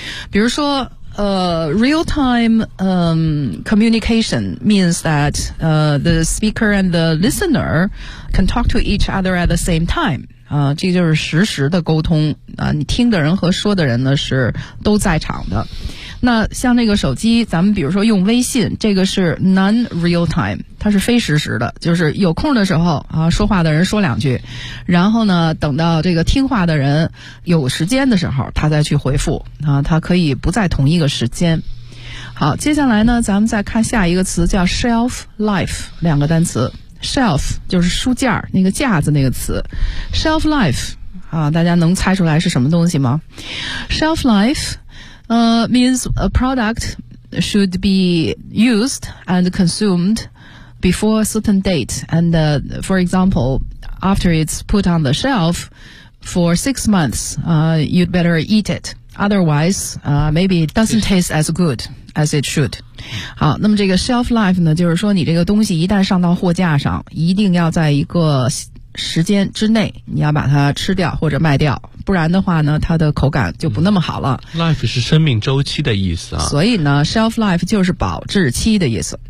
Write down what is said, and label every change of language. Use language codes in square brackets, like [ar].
[zh] 比如说， [en] real time communication means that the speaker and the listener can talk to each other at the same time。 [zh] 啊，这就是实时的沟通啊，你听的人和说的人呢是都在场的。那像那个手机，咱们比如说用微信，这个是 [en] non-real time， [zh] 它是非实时的，就是有空的时候啊，说话的人说两句，然后呢，等到这个听话的人有时间的时候，他再去回复啊，他可以不在同一个时间。好，接下来呢，咱们再看下一个词，叫 shelf life， 两个单词。 shelf 就是书架那个架子那个词 shelf life 啊，大家能猜出来是什么东西吗？ [en] shelf life means a product should be used and consumed before a certain date and for example after it's put on the shelf for 6 months you'd better eat it otherwise maybe it doesn't taste as goodas it should。 [zh] 好，那么这个 shelf life 呢，就是说你这个东西一旦上到货架上，一定要在一个时间之内你要把它吃掉或者卖掉，不然的话呢它的口感就不那么好了。 life 是生命周期的意思啊，所以呢 shelf life 就是保质期的意思。